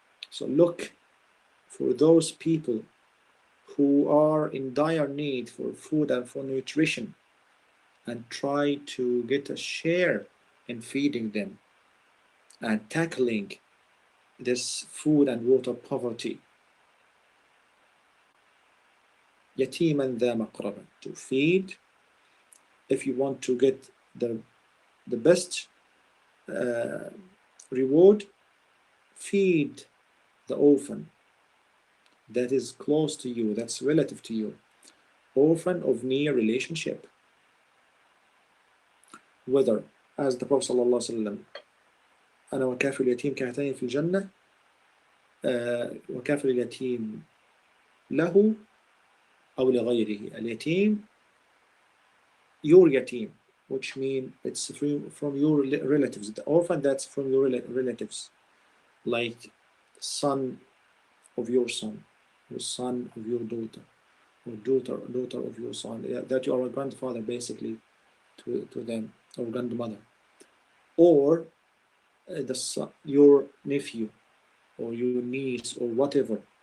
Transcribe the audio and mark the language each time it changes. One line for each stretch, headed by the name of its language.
English: So look for those people who are in dire need for food and for nutrition, and try to get a share in feeding them and tackling this food and water poverty.
Arabic: يتيما ذا مقربة,
English: to feed. If you want to get the best reward, feed the orphan that is close to you, that's relative to you, orphan of near relationship. Whether, as the Prophet ﷺ,
Arabic: أنا وكافل اليتيم كهاتين في الجنة, وكافل اليتيم له أو لغيره.
English: اليتيم, your yatim, which means it's from your relatives. The orphan, that's from your relatives, like son of your son, or son of your daughter, or daughter of your son, that you are a grandfather basically to them, or grandmother, or your nephew, or your niece, or whatever.